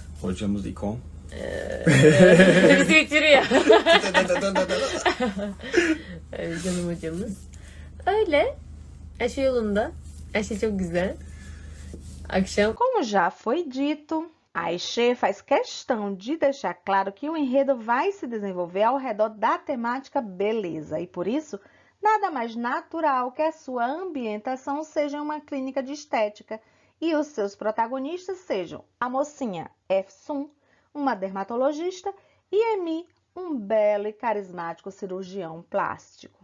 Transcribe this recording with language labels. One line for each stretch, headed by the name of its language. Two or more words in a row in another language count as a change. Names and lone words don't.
Turkish: Hocamız ikon. Bizi bitiriyor. Evet, canım hocamız. Öyle. Her şey yolunda. Her şey çok güzel. Akşam.
Portuguese: Como já foi dito, A Ayşe faz questão de deixar claro que o enredo vai se desenvolver ao redor da temática beleza e, por isso, nada mais natural que a sua ambientação seja uma clínica de estética e os seus protagonistas sejam a mocinha Efsun, uma dermatologista, e Emi, um belo e carismático cirurgião plástico.